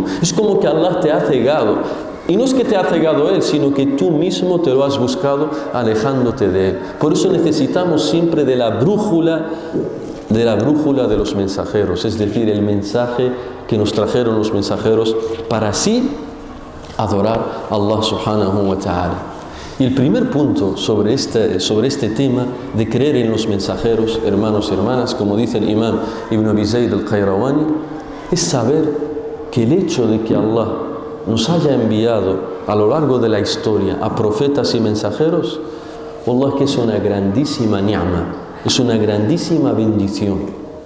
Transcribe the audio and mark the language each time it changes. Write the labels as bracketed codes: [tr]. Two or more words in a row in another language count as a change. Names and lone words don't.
[es] Es como que Allah te ha cegado. Y no es que te ha cegado Él, sino que tú mismo te lo has buscado alejándote de Él. Por eso necesitamos siempre de la brújula de los mensajeros, es decir, el mensaje que nos trajeron los mensajeros para así adorar a Allah [ar] سبحانه وتعالى. [es] Y el primer punto sobre este tema de creer en los mensajeros, hermanos y hermanas, como dice el imam Ibn Abi Zayd al-Qayrawani, es saber que el hecho de que Allah nos haya enviado a lo largo de la historia a profetas y mensajeros, wallah, que es una grandísima ni'ma, es una grandísima bendición.